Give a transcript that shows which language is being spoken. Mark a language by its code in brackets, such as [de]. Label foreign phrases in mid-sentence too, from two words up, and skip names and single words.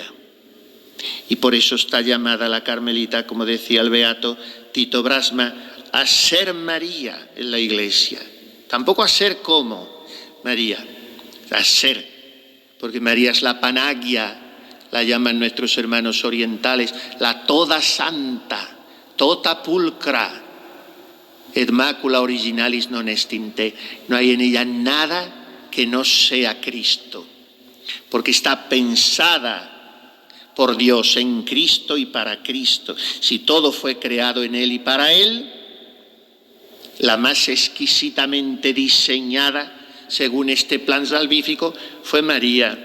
[es] Y por eso está llamada la carmelita, como decía el beato Tito Brasma, a ser María en la Iglesia. Tampoco a ser como María, a ser, porque María es la panagia, la llaman nuestros hermanos orientales, la toda santa, [la] tota pulcra, et macula originalis non est in te. [es] No hay en ella nada que no sea Cristo, porque está pensada por Dios en Cristo y para Cristo. Si todo fue creado en Él y para Él, la más exquisitamente diseñada, según este plan salvífico, fue María.